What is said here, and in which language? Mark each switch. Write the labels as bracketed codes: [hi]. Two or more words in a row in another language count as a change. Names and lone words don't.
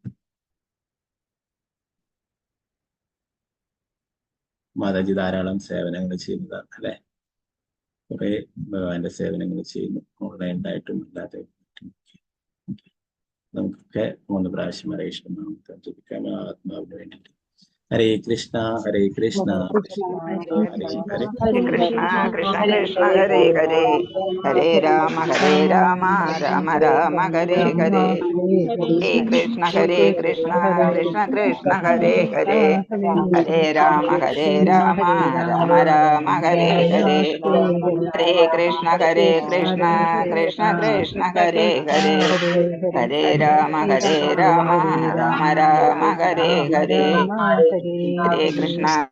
[ml] മാതാജി ധാരാളം സേവനങ്ങൾ ചെയ്യുന്നതാണ് അല്ലെ. കുറെ ഭഗവാന്റെ സേവനങ്ങൾ ചെയ്യുന്നു, ഓൺലൈനായിട്ടും അല്ലാതെ. നമുക്കൊക്കെ 3 പ്രാവശ്യം ഹരേ കൃഷ്ണ നാമത്തെ ജപിക്കാം ആത്മാവിന് വേണ്ടിയിട്ട്. [sa] ഹരേ കൃഷ്ണ ഹരേ കൃഷ്ണ കൃഷ്ണ ഹരേ ഹരേ ഹരേ കൃഷ്ണ കൃഷ്ണ കൃഷ്ണ ഹരേ ഹരേ ഹരേ രാമ രാമ രാമ ഹരേ ഹരേ ഹരേ കൃഷ്ണ കൃഷ്ണ കൃഷ്ണ ഹരേ ഹരേ ഹരേ രാമ രാമ രാമ ഹരേ ഹരേ ഹരേ കൃഷ്ണ കൃഷ്ണ കൃഷ്ണ ഹരേ ഹരേ ഹരേ രാമ രാമ രാമ ഹരേ ഹരേ ഹരേ കൃഷ്ണ.